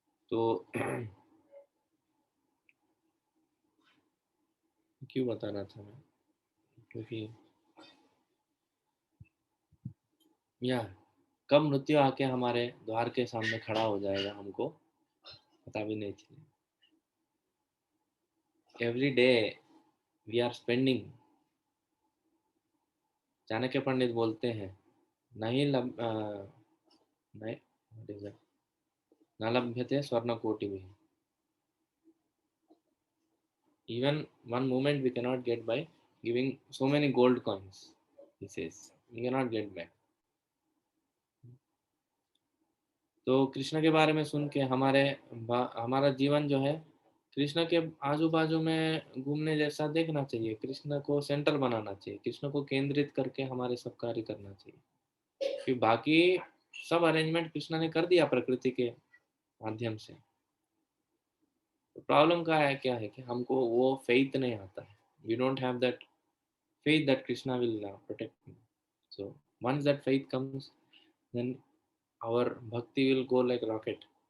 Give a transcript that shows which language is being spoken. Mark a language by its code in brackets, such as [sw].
[hi] तो क्यों बताना था मैं, क्योंकि या कब मृत्यु आके हमारे द्वार के सामने खड़ा हो जाएगा हमको पता भी नहीं चलेगा। [en] every day we are spending, [hi] Chanakya पंडित बोलते हैं, नहीं नहीं, [en] what is that? [sa] न लभ्यते स्वर्ण कोटि भी, [en] even one moment we cannot get by giving so many gold coins, he says we cannot get back। [hi] तो कृष्ण के बारे में सुन के हमारा जीवन जो है कृष्ण के आजू बाजू में घूमने जैसा देखना चाहिए, कृष्ण को सेंटर बनाना चाहिए, कृष्ण को केंद्रित करके हमारे सब कार्य करना चाहिए। फिर बाकी सब अरेंजमेंट कृष्ण ने कर दिया प्रकृति के माध्यम से। तो प्रॉब्लम का है क्या है कि हमको वो फेथ नहीं आता है। [en] We don't have that faith that Krishna will protect me. So once that faith comes, then our bhakti will go like rocket.